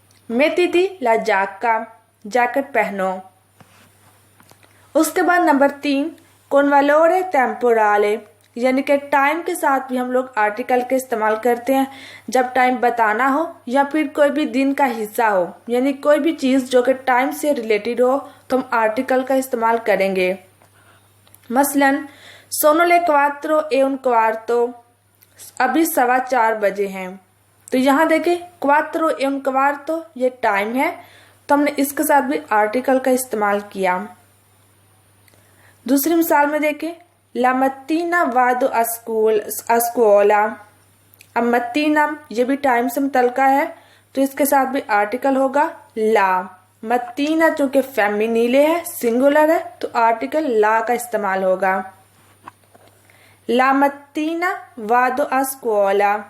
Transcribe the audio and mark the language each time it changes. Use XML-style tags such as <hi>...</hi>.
<it>मेती थी ला जाका,</it> <hi>जैकेट पहनो। उसके बाद नंबर 3</hi> <it>con valore temporale,</it> <hi>यानी कि टाइम के साथ भी हम लोग आर्टिकल के इस्तेमाल करते हैं जब टाइम बताना हो या फिर कोई भी दिन का हिस्सा हो, यानी कोई भी चीज जो कि टाइम से रिलेटेड हो तो हम आर्टिकल का इस्तेमाल करेंगे। मसलन</hi> <it>sono le 4:15,</it> <hi>अभी 4:15 बजे हैं, तो यहाँ देखें 4:15 ये टाइम है, तो हमने इसके साथ भी आर्टिकल का इस्तेमाल किया। दूसरी मिसाल में देखें,</hi> <it>la mattina vado a scuola।</it> <hi>अब मत्तीना ये भी टाइम से मुतल्लिका है, तो इसके साथ भी आर्टिकल होगा ला। मत्तीना चूंकि फेमिनिले है, सिंगुलर है, तो आर्टिकल ला का इस्तेमाल होगा।</hi> <it>La mattina vado a scuola।</it>